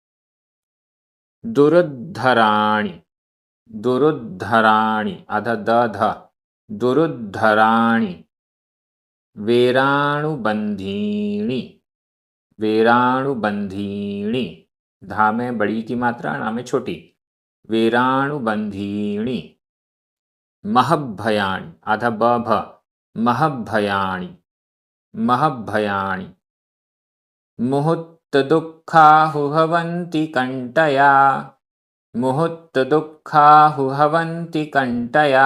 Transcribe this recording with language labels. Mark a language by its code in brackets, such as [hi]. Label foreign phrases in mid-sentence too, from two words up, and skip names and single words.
[pra] दुरुद्धराणि, दुरुद्धराणि, [hi] आधा द ध, [pra] दुरुद्धराणि। वेराणुबंधीनि, वेराणुबंधीनि। [hi] धा में बड़ी की मात्रा, णा में छोटी। [pra] वेराणुबंधीनि। महभयाणि, [hi] आधा ब भ, [pra] महभयाणि, महभयाणि। मुहुत्तदुःखाहुहवन्ति कंटया, मुहुत्तदुःखाहुहवन्ति कंटया।